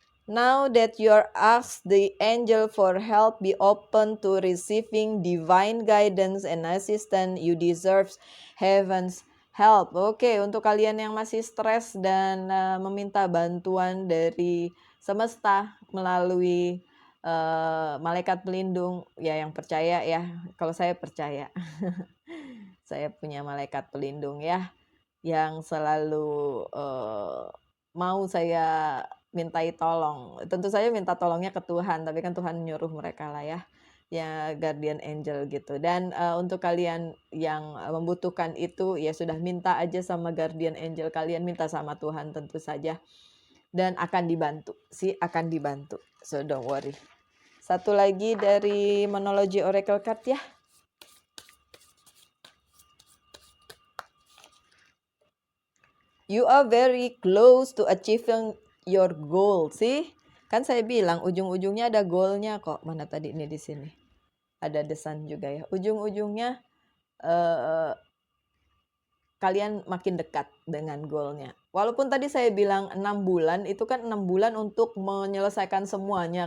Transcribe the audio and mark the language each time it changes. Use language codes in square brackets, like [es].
[en] Now that you're asked the angel for help, be open to receiving divine guidance and assistance. You deserve heaven's help. [id] Oke, untuk kalian yang masih stres dan meminta bantuan dari semesta melalui malaikat pelindung, ya yang percaya ya. Kalau saya percaya, saya punya malaikat pelindung ya, yang selalu mau saya mintai tolong. Tentu saja minta tolongnya ke Tuhan, tapi kan Tuhan nyuruh mereka lah ya guardian angel gitu. Dan untuk kalian yang membutuhkan itu, ya sudah minta aja sama guardian angel kalian, minta sama Tuhan tentu saja. Dan akan dibantu, akan dibantu. [en] So don't worry. [id] Satu lagi dari Monology Oracle Card ya. [en] You are very close to achieving your goal. [id] Sih, kan saya bilang ujung-ujungnya ada goalnya kok. Mana tadi ini di sini? Ada desan juga ya. Ujung-ujungnya kalian makin dekat dengan goalnya. Walaupun tadi saya bilang 6 bulan, itu kan 6 bulan untuk menyelesaikan semuanya.